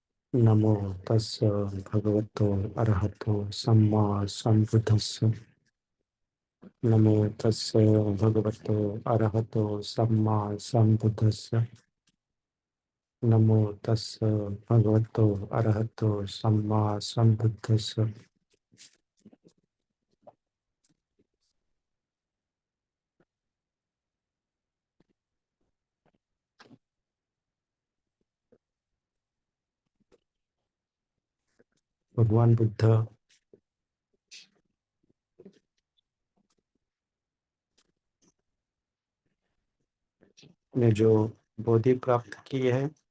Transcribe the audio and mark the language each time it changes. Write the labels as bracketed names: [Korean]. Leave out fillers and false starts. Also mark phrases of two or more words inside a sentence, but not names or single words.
[Pali] नमो तस्य भगवतो अरहतो सम्मा सम्बुद्धस्स। नमो तस्य भगवतो अरहतो सम्मा सम्बुद्धस्स। नमो तस्य भगवतो अरहतो सम्मा सम्बुद्धस्स। [Hindi] भगवान बुद्ध ने जो बोधि प्राप्त की है,